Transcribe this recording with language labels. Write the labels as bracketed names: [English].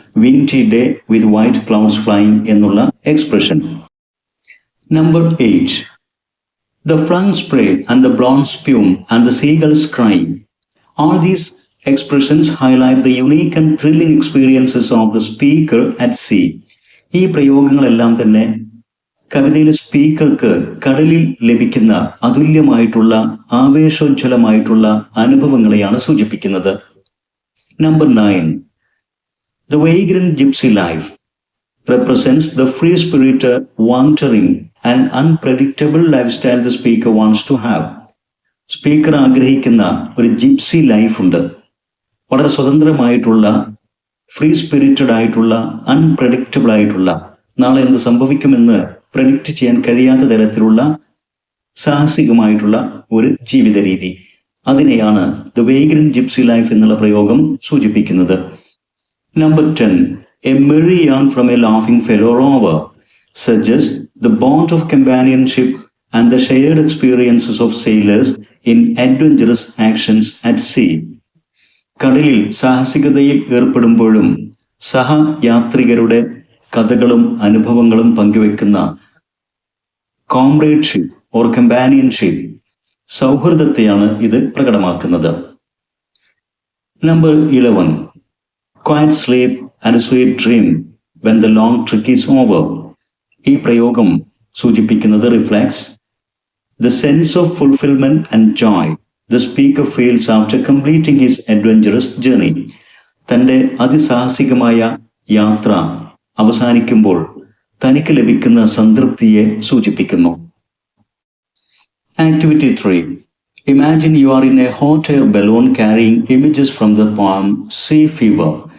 [English] windy day with white clouds flying [Malayalam] എന്നുള്ള [English] Expression. [Malayalam] Number 8. [English] The flung spray and the blonde spume and the seagulls cry. All these expressions highlight the unique and thrilling experiences of the speaker at sea. [Malayalam] ഈ പ്രയോഗങ്ങളെല്ലാം തന്നെ കവിതയിലെ സ്പീക്കർക്ക് കടലിൽ ലഭിക്കുന്ന അതുല്യമായിട്ടുള്ള ആവേശോജ്വലമായിട്ടുള്ള അനുഭവങ്ങളെയാണ് സൂചിപ്പിക്കുന്നത്. [English] Number 9, The vagrant gypsy life represents the free-spirited, wandering and unpredictable lifestyle the speaker wants to have. [Malayalam] Speaker ആഗ്രഹിക്കുന്ന ഒരു gypsy life ഉണ്ട്. വളരെ സ്വതന്ത്രമായിട്ടുള്ള, ഫ്രീ സ്പിരിറ്റഡ് ആയിട്ടുള്ള, അൺപ്രഡിക്റ്റബിൾ ആയിട്ടുള്ള, നാളെ എന്ത് സംഭവിക്കുമെന്ന് പ്രഡിക്റ്റ് ചെയ്യാൻ കഴിയാത്ത തരത്തിലുള്ള സാഹസികമായിട്ടുള്ള ഒരു ജീവിത രീതി. അതിനെയാണ് [English] the vagrant gypsy life [Malayalam] എന്നുള്ള പ്രയോഗം സൂചിപ്പിക്കുന്നത്. [English] Number 10, A merry yarn from a laughing fellow rover suggests the bond of companionship and the shared experiences of sailors in adventurous actions at sea. [Malayalam] കടലിൽ സാഹസികതയിൽ ഏർപ്പെടുമ്പോഴും സഹയാത്രികരുടെ കഥകളും അനുഭവങ്ങളും പങ്കുവെക്കുന്ന കോംറേഡ്ഷിപ്പ് ഓർ കമ്പാനിയൻഷിപ്പ്, സൗഹൃദത്തെയാണ് ഇത് പ്രകടമാക്കുന്നത്. [English] Number 11, Quiet sleep and a sweet dream when the long trek is over. [Malayalam] ഈ പ്രയോഗം സൂചിപ്പിക്കുന്നത് [English] Reflects the sense of fulfillment and joy the speaker feels after completing his adventurous journey. [Malayalam] തൻ്റെ അതിസാഹസികമായ യാത്ര അവസാനിക്കുമ്പോൾ തനിക്ക് ലഭിക്കുന്ന സംതൃപ്തിയെ സൂചിപ്പിക്കുന്നു. [English] Activity 3, Imagine you are in a hot air balloon carrying images from the poem Sea Fever.